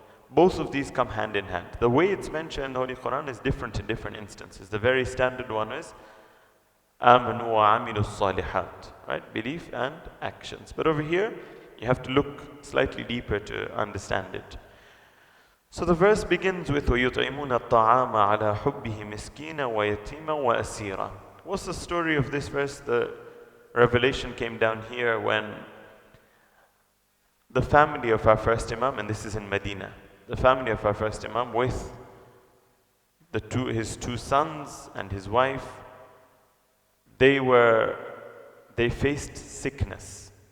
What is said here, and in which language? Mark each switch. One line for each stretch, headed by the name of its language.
English: Both of these come hand in hand. The way it's mentioned in the Holy Quran is different in different instances. The very standard one is Amanu wa amilu salihat, right? Belief and actions. But over here, you have to look slightly deeper to understand it. So the verse begins with
Arabic: وَيُطْعِمُونَ الطَّعَامَ عَلَى حُبِّهِ مِسْكِينًا وَيَتِيمًا وَأَسِيرًا.
English: What's the story of this verse? The revelation came down here when the family of our first Imam, and this is in Medina, the family of our first Imam with his two sons and his wife, they faced sickness.